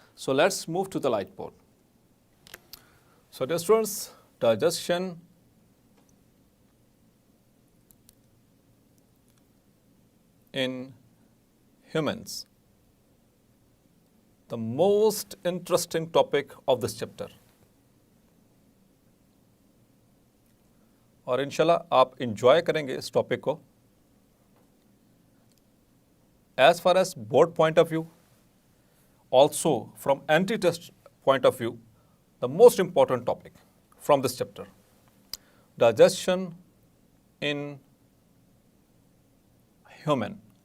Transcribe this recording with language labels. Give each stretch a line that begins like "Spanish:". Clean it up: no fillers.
English: So let's move to the light board. So dear students, digestion in humans, the most interesting topic of this chapter.
Hindi: और इंशाल्लाह आप enjoy करेंगे इस topic को.
English: As far as board point of view, also from anti-test point of view, the most important topic from this chapter, digestion in human.